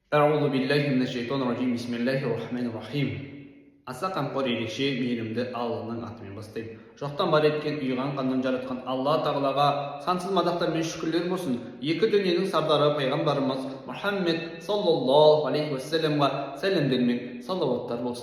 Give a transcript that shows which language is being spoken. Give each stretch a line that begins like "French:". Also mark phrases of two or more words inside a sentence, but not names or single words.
Arabic: أعوذ بالله من الشيطان الرجيم. بسم الله الرحمن الرحيم.
Kazakh: Аса қамқор ерекше мейірімді Алланың атымен бастаймын. Жоқтан бар еткен, ұйыған қаннан жаратқан Алла Тағалаға сансыз мадақтар мен шүкірлер болсын. Екі дүниенің сардары пайғамбарымыз Мұхаммед
Arabic: صلى الله عليه وسلم
Kazakh: сәлемдер мен салауаттар болсын.